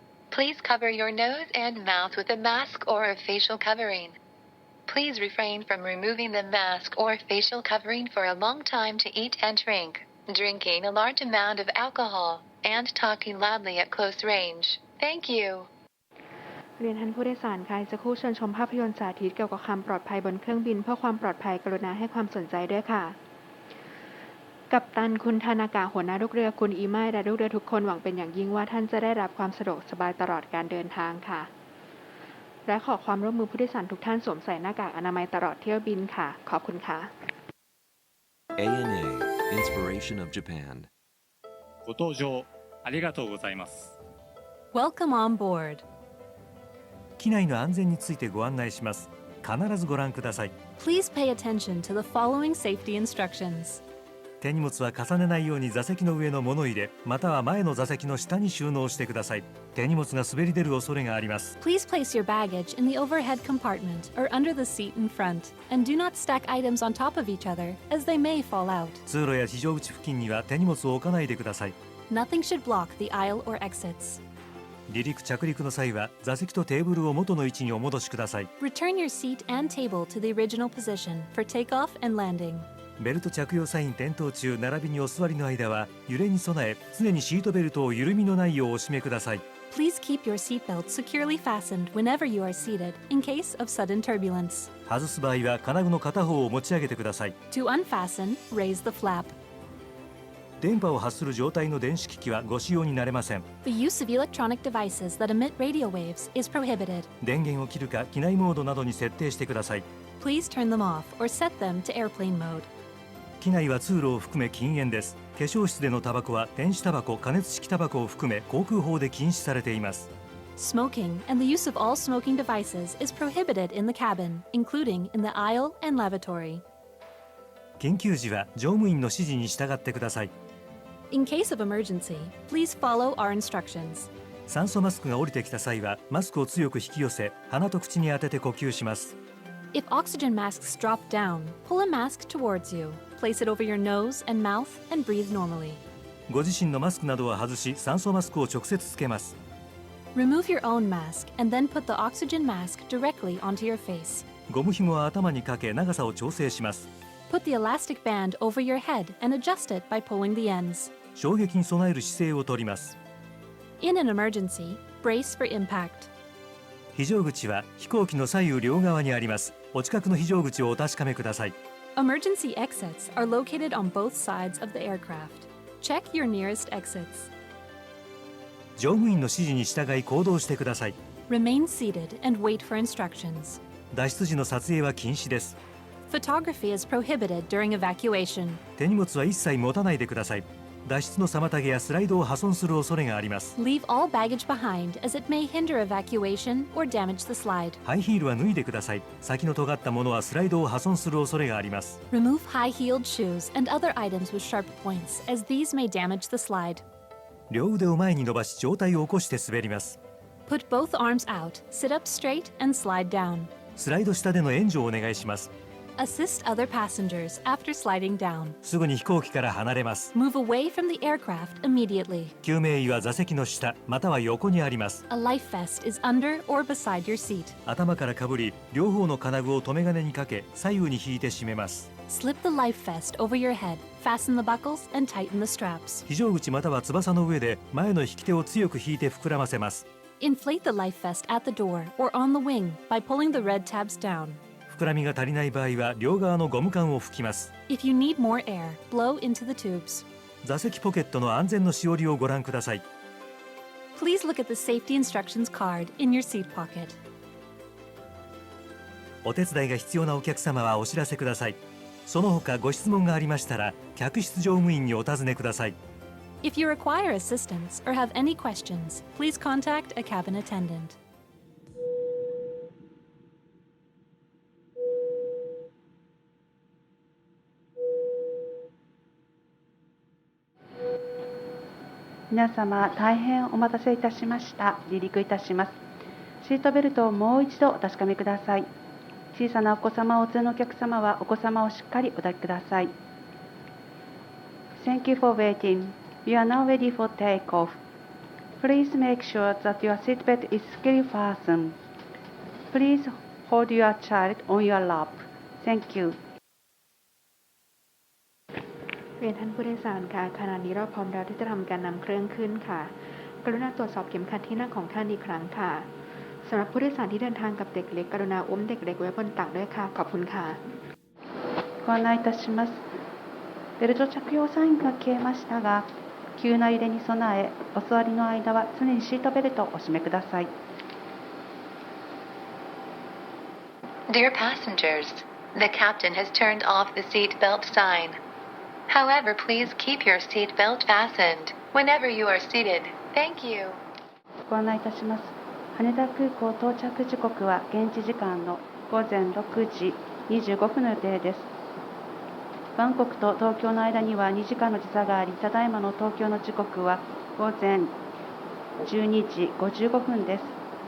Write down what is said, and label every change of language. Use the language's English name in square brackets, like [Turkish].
[English] Please cover your nose and mouth with a mask or a facial covering. Please refrain from removing the mask or facial covering for a long time to eat and drink, drinking a large amount of alcohol, and talking loudly at close range. Thank you. [Thai] เรียนท่านผู้โดยสารค่ะจะคู่เชิญชมภาพยนตร์สาธิตเกี่ยวกับความปลอดภัยบนเครื่องบินเพื่อความปลอดภัยกรุณาให้ความสนใจด้วยค่ะกัปตันคุณธนากะหัวหน้าลูกเรือคุณอีไมและลูกเรือทุกคนหวังเป็นอย่างยิ่งว่าท่านจะได้รับความสะดวกสบายตลอดการเดินทางค่ะและขอความร่วมมือผู้โดยสารทุกท่านสวมใส่หน้ากากอนามัยตลอดเที่ยวบินค่ะขอบคุณค่ะ [English] ANA Inspiration of Japan [Japanese] ご搭乗ありがとうございます。 [English] Welcome on board. [Japanese] 機内の安全についてご案内します。必ずご覧ください。 [English] Please pay attention to the following safety instructions. [Japanese] 手荷物は重ねないように座席の上の物入れ、または前の座席の下に収納してください。手荷物が滑り出る恐れがあります。 [English] Please place your baggage in the overhead compartment or under the seat in front, and do not stack items on top of each other, as they may fall out. [Japanese] 通路や非常口付近には手荷物を置かないでください。 [English] Nothing should block the aisle or exits. [Japanese] 離陸着陸の際は座席とテーブルを元の位置にお戻しください。 [English] Return your seat and table to the original position for takeoff and landing. [Japanese] ベルト着用サイン点灯中並びにお座りの間は揺れに備え常にシートベルトを緩みのないようお締めください。 [English] Please keep your seatbelt securely fastened whenever you are seated in case of sudden turbulence. [Japanese] 外す場合は金具の片方を持ち上げてください。 [English] To unfasten, raise the flap. [Japanese] 電波を発する状態の電子機器はご使用になれません。 [English] The use of electronic devices that emit radio waves is prohibited. [Japanese] 電源を切るか機内モードなどに設定してください。 [English] Please turn them off or set them to airplane mode. [Japanese] 機内は通路を含め禁煙です。化粧室でのタバコは電子タバコ、加熱式タバコを含め航空法で禁止されています。 [English] Smoking and the use of all smoking devices is prohibited in the cabin, including in the aisle and lavatory. [Japanese] 緊急時は乗務員の指示に従ってください。 [English] In case of emergency, please follow our instructions. [Japanese] 酸素マスクが降りてきた際はマスクを強く引き寄せ鼻と口に当てて呼吸します。 [English] If oxygen masks drop down, pull a mask towards you. Place it over your nose and mouth and breathe normally. [Japanese] ご自身のマスクなどは外し酸素マスクを直接つけます。 [English] Remove your own mask and then put the oxygen mask directly onto your face. [Japanese] ゴム紐は頭にかけ長さを調整します。 [English] Put the elastic band over your head and adjust it by pulling the ends. [Japanese] 衝撃に備える姿勢をとります。 [English] In an emergency, brace for impact. [Japanese] 非常口は飛行機の左右両側にあります。お近くの非常口をお確かめください。 [English] Emergency exits are located on both sides of the aircraft. Check your nearest exits. [Japanese] 乗務員の指示に従い行動してください。 [English] Remain seated and wait for instructions. [Japanese] 脱出時の撮影は禁止です。 [English] Photography is prohibited during evacuation. [Japanese] 手荷物は一切持たないでください。脱出の妨げやスライドを破損する恐れがあります。 [English] Leave all baggage behind as it may hinder evacuation or damage the slide. [Japanese] ハイヒールは脱いでください。先の尖ったものはスライドを破損する恐れがあります。 [English] Remove high-heeled shoes and other items with sharp points as these may damage the slide. [Japanese] 両腕を前に伸ばし上体を起こして滑ります。 [English] Put both arms out, sit up straight, and slide down. [Japanese] スライド下での援助をお願いします。 [English] Assist other passengers after sliding down. [Japanese] すぐに飛行機から離れます。 [English] Move away from the aircraft immediately. [Japanese] 救命衣は座席の下または横にあります。 [English] A life vest is under or beside your seat. [Japanese] 頭からかぶり両方の金具を留め金にかけ左右に引いて締めます。 [English] Slip the life vest over your head, fasten the buckles, and tighten the straps. [Japanese] 非常口または翼の上で前の引き手を強く引いて膨らませます。 [English] Inflate the life vest at the door or on the wing by pulling the red tabs down. [Japanese] 膨らみが足りない場合は両側のゴム管を吹きます。 [English] If you need more air, blow into the tubes. [Japanese] 座席ポケットの安全のしおりをご覧ください。 [English] Please look at the safety instructions card in your seat pocket. [Japanese] お手伝いが必要なお客様はお知らせください。その他ご質問がありましたら客室乗務員にお尋ねください。 [English] If you require assistance or have any questions, please contact a cabin attendant. [Japanese] 皆様、大変お待たせいたしました。離陸いたします。シートベルトをもう一度お確かめください。小さなお子様をお連れのお客様はお子様をしっかりお抱きください。 [English] Thank you for waiting. We are now ready for takeoff. Please make sure that your seatbelt is securely fastened. Please hold your child on your lap. Thank you. [Thai] เรียนท่านผู้โดยสารค่ะขณะนี้เราพร้อมแล้วที่จะทำการนำเครื่องขึ้นค่ะกรุณาตรวจสอบเข็มขัดที่นั่งของท่านอีกครั้งค่ะสำหรับผู้โดยสารที่เดินทางกับเด็กเล็กกรุณาอุ้มเด็กเล็กไว้บนตักด้วยค่ะขอบคุณค่ะ [Japanese] ご案内いたします。ベルト着用サインが消えましたが、急な揺れに備え、お座りの間は常にシートベルトをお締めください。 [English] Dear passengers, the captain has turned off the seat belt sign. However, please keep your seat belt fastened whenever you are seated. Thank you. [Japanese] ご案内いたします。羽田空港到着時刻は現地時間の午前6時25分の予定です。バンコクと東京の間には2時間の時差があり、ただいまの東京の時刻は午前12時55分です。